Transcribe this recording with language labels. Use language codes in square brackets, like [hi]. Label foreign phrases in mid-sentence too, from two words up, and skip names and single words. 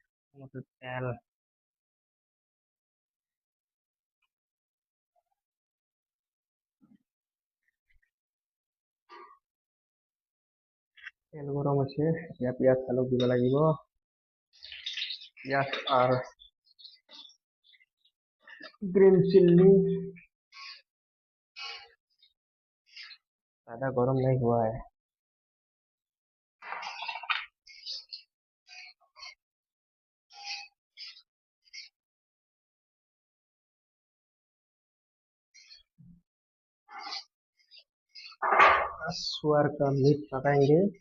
[hi] मतलब तेल। [as] তেল গরম আছে, এতিয়া পিঁয়াজ আলু দিব লাগিব। [hi] पियाज और [en] green chilli. [hi] ज्यादा गरम नहीं हुआ है। सुअर का मीट पकाएंगे।